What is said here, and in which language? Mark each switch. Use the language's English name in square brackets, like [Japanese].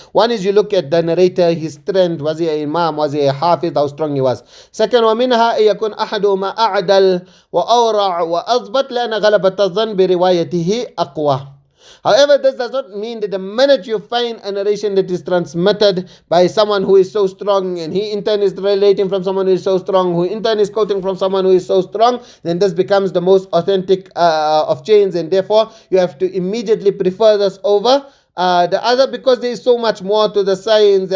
[English] One is you look at the narrator, his strength, was he an imam, was he a hafiz, how strong he was. Second, [Arabic] ومنها أن يكون أحدهما أعدل وأورع وأضبط لأن غلبة الظن بروايته أقوى. [English] However, this does not mean that the minute you find a narration that is transmitted by someone who is so strong, and he in turn is relating from someone who is so strong, who in turn is quoting from someone who is so strong, then this becomes the most authentic of chains, and therefore you have to immediately prefer this over the other, because there is so much more to the science.